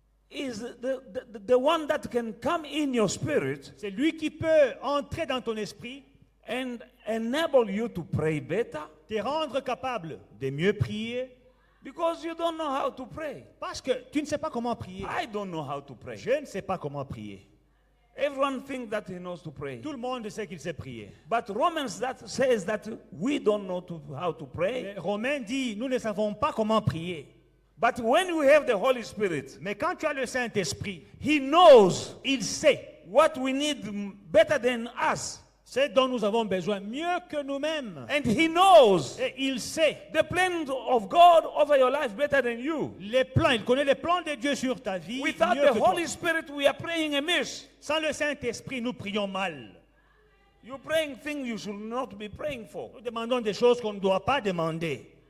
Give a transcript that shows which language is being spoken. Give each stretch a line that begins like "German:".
English: is the one that can come in your spirit
French: c'est lui qui peut entrer dans ton esprit,
English: and enable you to pray better
French: te rendre capable de mieux prier
English: because you don't know how to pray.
French: parce que tu ne sais pas comment prier.
English: I don't know how to pray.
French: Je ne sais pas comment prier.
English: Everyone thinks that he knows to pray.
French: Tout le monde sait qu'il sait prier.
English: But Romans that says that we don't know how to pray.
French: Mais Romain dit, nous ne savons pas comment prier.
English: But when you have the Holy Spirit,
French: Mais quand tu as le Saint-Esprit,
English: He knows
French: il sait
English: what we need better than us.
French: ce dont nous avons besoin mieux que nous-mêmes.
English: And He knows
French: Et il sait
English: the plan of God over your life better than you.
French: les plans, il connaît les plans de Dieu sur ta vie
English: Without
French: mieux
English: the
French: que toi.
English: Holy Spirit, we are praying amiss.
French: Sans le Saint-Esprit, nous prions mal.
English: You're praying things you should not be praying for.
French: Nous demandons des choses qu'on ne doit pas demander.